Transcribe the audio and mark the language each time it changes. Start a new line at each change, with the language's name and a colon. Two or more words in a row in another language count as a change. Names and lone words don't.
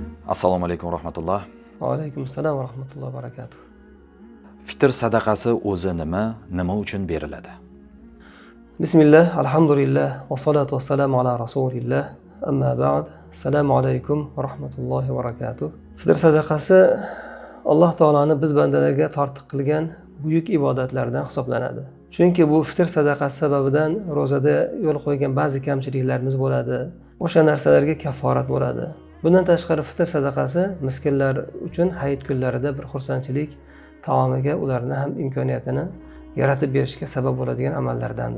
Uzbek: Assalomu alaykum rahmatulloh. Va alaykum assalom va rahmatullohi va barakatuh. Fitr sadaqasi o'zi nima uchun beriladi?
Arabic: بسم الله، الحمد لله، والصلاة والسلام على رسول الله. أما بعد.
Uzbek: Assalomu alaykum va rahmatullohi va barakatuh. Fitr sadaqasi Alloh taolani biz bandalarga tortiq qilgan buyuk ibodatlardan hisoblanadi. Chunki bu fitr sadaqasi sababidan ro'zada yo'l qo'ygan ba'zi kamchiliklarimiz bo'ladi. O'sha narsalarga kafforat bo'ladi. Bundan tashqari fitr sadaqasi miskinlar uchun hayit kunlarida bir xursandchilik taomiga ularni ham imkoniyatini yaratib berishga sabab bo'ladigan amallardandir.